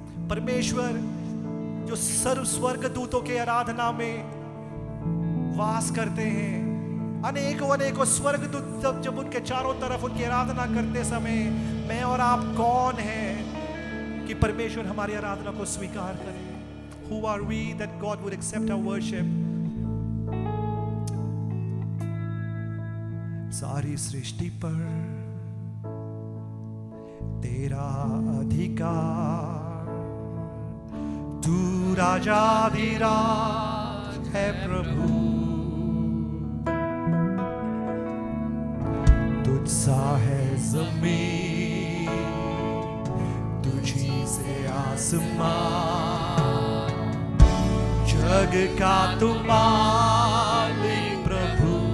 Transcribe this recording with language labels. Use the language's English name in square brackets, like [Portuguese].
[Hindi] परमेश्वर जो सर्व स्वर्ग दूतों के आराधना में वास करते हैं, अनेकों अनेकों स्वर्ग दूत जब उनके चारों तरफ उनकी आराधना करते समय मैं और आप कौन हैं कि परमेश्वर हमारी आराधना को स्वीकार करे? [English] Who are we that God would accept our worship? [Hindi] सारी सृष्टि पर तेरा अधिकार, तू राजाधिराज है प्रभु, तुझसा है जमीन, तुझी से आसमान, जग का तू मालिक प्रभु।